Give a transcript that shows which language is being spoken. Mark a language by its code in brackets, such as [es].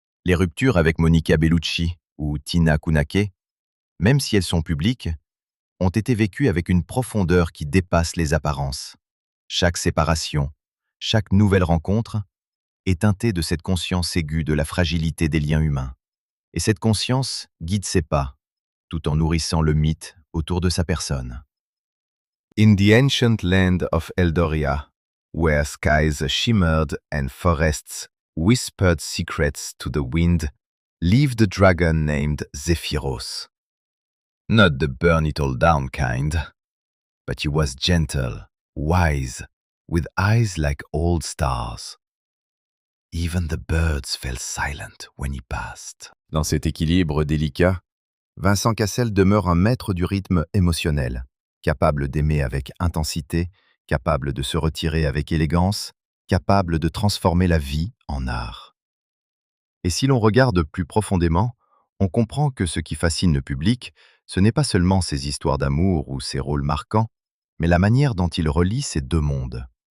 [fr] Les ruptures avec Monica Bellucci ou Tina Kunake, même si elles sont publiques, ont été vécues avec une profondeur qui dépasse les apparences. Chaque séparation, chaque nouvelle rencontre est teintée de cette conscience aiguë de la fragilité des liens humains. Et cette conscience guide ses pas, tout en nourrissant le mythe autour de sa personne. [en] In the ancient land of Eldoria, where skies shimmered and forests whispered secrets to the wind, lived a dragon named Zephyros. Not the burn it all down kind, but he was gentle, wise, with eyes like old stars. Even the birds fell silent when he passed. [fr] Dans cet équilibre délicat, Vincent Cassel demeure un maître du rythme émotionnel, capable d'aimer avec intensité, capable de se retirer avec élégance, capable de transformer la vie en art. Et si l'on regarde plus profondément, on comprend que ce qui fascine le public, ce n'est pas seulement ses histoires d'amour ou ses rôles marquants, mais la manière dont il relie ces deux mondes.